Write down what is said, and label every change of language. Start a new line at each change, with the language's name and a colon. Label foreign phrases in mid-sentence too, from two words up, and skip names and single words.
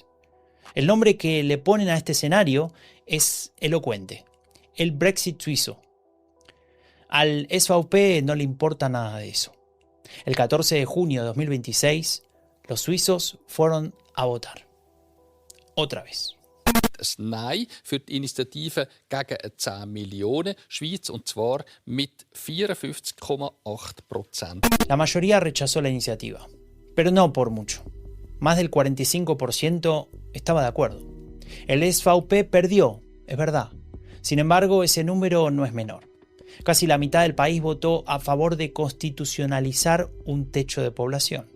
Spanish: El nombre que le ponen a este escenario es elocuente, el Brexit suizo. Al SVP no le importa nada de eso. El 14 de junio de 2026, los suizos fueron a votar. Otra vez.
German: Das Nein für die Initiative gegen 10 Millionen Schweiz, und zwar mit 54,8%.
Spanish: La mayoría rechazó la iniciativa, pero no por mucho. Más del 45% estaba de acuerdo. El SVP perdió, es verdad. Sin embargo, ese número no es menor. Casi la mitad del país votó a favor de constitucionalizar un techo de población.